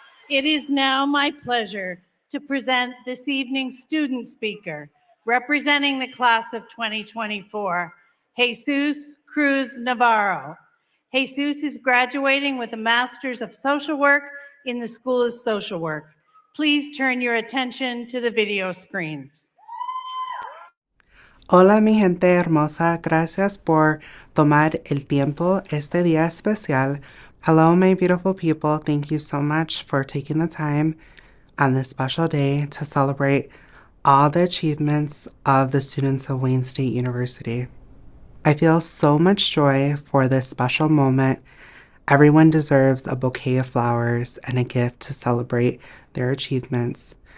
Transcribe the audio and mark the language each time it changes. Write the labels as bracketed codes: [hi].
[en] It is now my pleasure to present this evening's student speaker, representing the class of 2024, Jesus Cruz Navarro. Jesus is graduating with a Master's of Social Work in the School of Social Work. Please turn your attention to the video screens. [es] Hola mi gente hermosa, gracias por tomar el tiempo este día especial. [en] Hello my beautiful people, thank you so much for taking the time on this special day to celebrate all the achievements of the students of Wayne State University. I feel so much joy for this special moment. Everyone deserves a bouquet of flowers and a gift to celebrate their achievements.